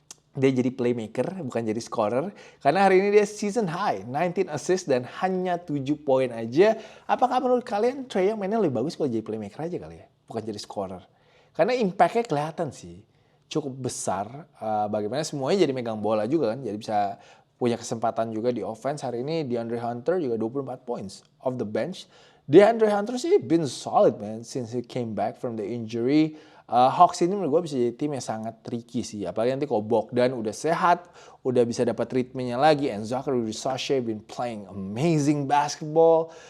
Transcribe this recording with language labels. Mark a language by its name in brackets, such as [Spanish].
[Indonesian] Dia jadi playmaker, bukan jadi scorer. Karena hari ini dia season high, 19 assist dan hanya 7 poin aja. Apakah menurut kalian Trae Young mainnya lebih bagus kalau jadi playmaker aja kali ya? Bukan jadi scorer. Karena impact-nya kelihatan sih. Cukup besar. Bagaimana semuanya jadi megang bola juga kan. Jadi bisa punya kesempatan juga di offense. Hari ini DeAndre Hunter juga [English] 24 points off the bench. DeAndre Hunter sih been solid man since he came back from the injury. [Indonesian] Hawks ini menurut gue bisa jadi tim yang sangat tricky sih. Apalagi nanti kalau Bogdan udah sehat, udah bisa dapat treatmentnya lagi. [English] And Zachary Risache been playing amazing basketball.